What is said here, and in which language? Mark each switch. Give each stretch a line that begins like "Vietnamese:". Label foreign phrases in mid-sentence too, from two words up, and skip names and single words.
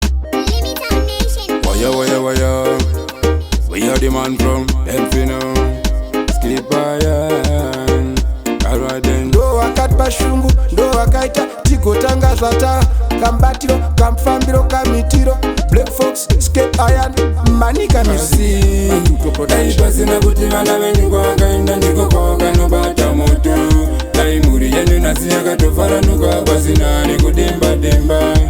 English: Limit our nation. Waya, waya, waya. We are the man from Delfino. Skip by, yeah. Alright then.
Shona: Ndo wakati pashungu, ndo wakaita tigotanga zvata. Kambatiro, kamufambiro, kamitiro. Black Fox, Skip Iron, Manika Music. Asi, dai pasina kuti vana venyu kwavakaenda ndiko kwavakanobata moto. Dai mhuri yenyu nhasi yakatofaranuka pasina nekudemba demba.